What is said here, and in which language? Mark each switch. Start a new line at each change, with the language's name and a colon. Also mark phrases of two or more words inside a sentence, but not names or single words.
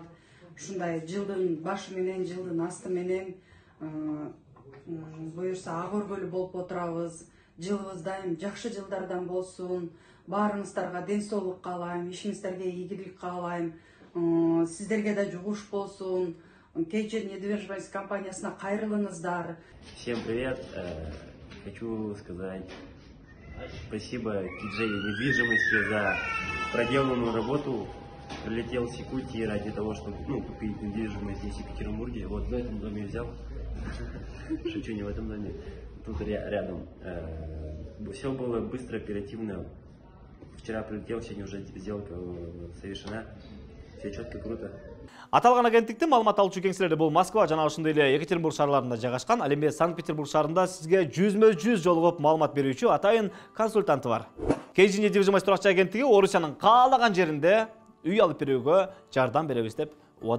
Kyrgyz: Ушундай жылдын башы менен, жылдын асты менен буюрса ак өргөлүү болуп отурабыз. Жылыбыз дайым жакшы жылдардан болсун. Баарыңыздарга ден соолук каалайм, ишиңиздерге ийгилик каалайм. Сиздерге да жугуш болсун. KG недвижимость компаниясына кайрылыңыздар.
Russian: Всем привет! Хочу сказать спасибо KG недвижимости за проделанную работу. Прилетел в Якутии ради того, чтобы купить недвижимость здесь, в Екатеринбурге. Вот в этом доме взял. Шучу, не в этом доме. Тут рядом. Все было быстро, оперативно. Вчера прилетел, сегодня уже сделка совершена. Все четко, круто.
Kyrgyz: Аталган агенттиктин маалымат алуучу кеңселери бул Москва жана ошондой эле Екатеринбург шаарларында жайгашкан. Ал эми Санкт-Петербург шаарында сизге жүзмө-жүз жолугуп маалымат берүүчү атайын консультанты бар. KG недвижимость туракчы агенттиги Орусиянын каалаган жеринде үй алып берүүгө жардам беребиз деп убадалайт.